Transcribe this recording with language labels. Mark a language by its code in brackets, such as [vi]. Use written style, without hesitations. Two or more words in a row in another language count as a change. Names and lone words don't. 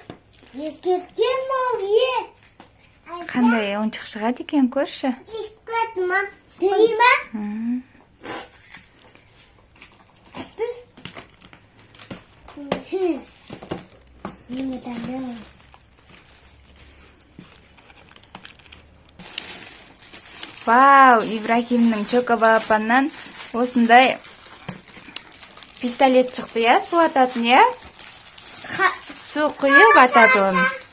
[kk] Қандай ойыншық шығады екен, көрші? [tr] Tamam. Değil mi? Aspis. Şimdi. Yeniden devam. [kk] Вау, Ибрахимнің чокобапаннан осындай пистолет шықты, я? Су ататын, я? Су құйып атады оны.